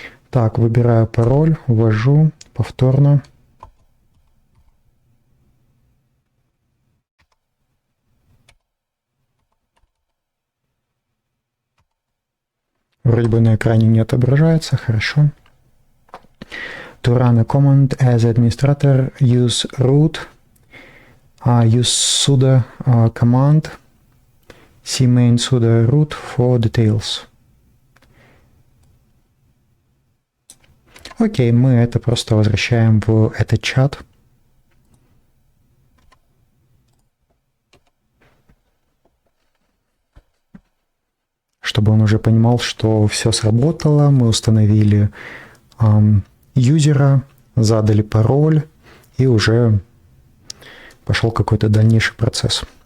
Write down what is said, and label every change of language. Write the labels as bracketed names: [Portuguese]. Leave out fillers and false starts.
[Russian] Так, выбираю пароль, ввожу повторно. Вроде бы на экране не отображается, хорошо. [English] To run a command as administrator, use root, use sudo command, cmain sudo root for details. [Russian] Окей, мы это просто возвращаем в этот чат. Чтобы он уже понимал, что все сработало, мы установили юзера, задали пароль, и уже пошел какой-то дальнейший процесс.